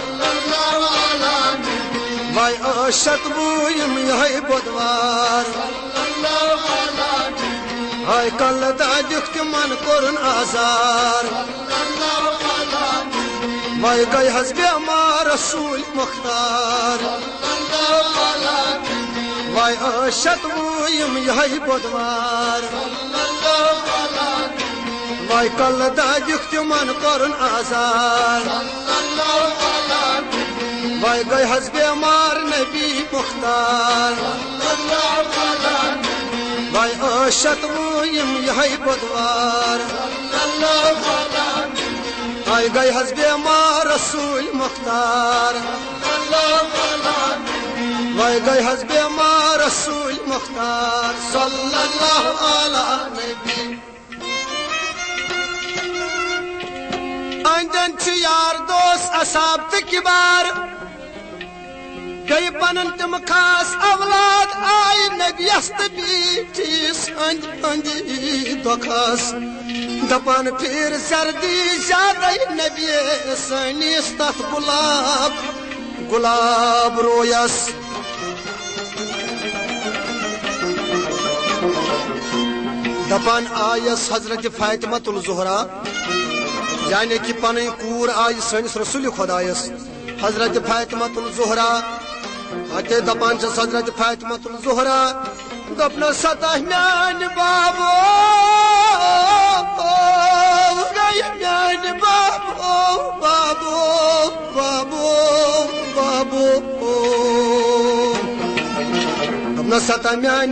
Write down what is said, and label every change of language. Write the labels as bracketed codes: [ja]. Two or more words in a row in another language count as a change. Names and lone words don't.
[ks] وای عاشق بویم یہی بدوار وای کل دادیک تمن کورن آزار وای گئی حس بیمار رسول مختار وای عاشق بویم یہی بدوار وای کل دادیک تمن کورن آزار وای گئی حس بیمار نبی مختار وای عاشق بویم یہی بدوار وای گئی حس بیمار رسول مختار وای گئی حس بیمار رسول مختار [ar] صلی اللہ علی نبی [ks] اندن چھ یار دوست اصحاب تو کبار گئی پنن تم خاص اولاد آئی نبیس بیٹھیس اندی دخاس دپان پھر سردی زیادہ نبی سنیس تحت گلاب گلاب رویس دپان آیس حضرت فاطمۃ الزہرا یعنی کہ پن کور آئی سنس رسول خدایس حضرت فاطمۃ الزہرا اتے دپان چس حضرت فاطمۃ الزہرا دپنا سطح میان بابو گئی میان بابو بابو بابو بابو دپنا سطح میان